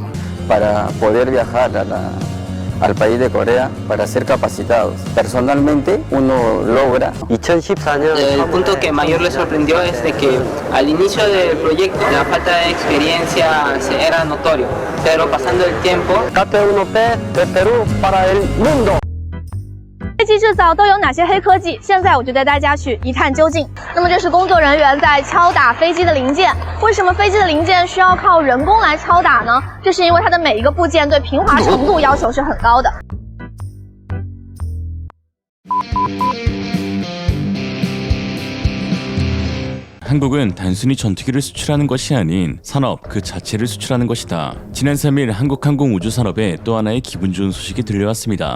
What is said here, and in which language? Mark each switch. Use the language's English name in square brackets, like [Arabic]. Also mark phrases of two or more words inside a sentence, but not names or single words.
[Spanish] Para poder viajar al país de Corea para ser capacitados. Personalmente uno logra. El punto que mayor le sorprendió es de que al inicio del proyecto la falta de experiencia era notorio, pero pasando el tiempo KT-1P de Perú para el mundo。 [Chinese] 飞机制造都有哪些黑科技？现在我就带大家去一探究竟。那么这是工作人员在敲打飞机的零件。为什么飞机的零件需要靠人工来敲打呢？这是因为它的每一个部件对平滑程度要求是很高的。 [Korean] 한국은 단순히 전투기를 수출하는 것이 아닌 산업 그 자체를 수출하는 것이다. 지난 3일 한국항공우주산업에 또 하나의 기분 좋은 소식이 들려왔습니다.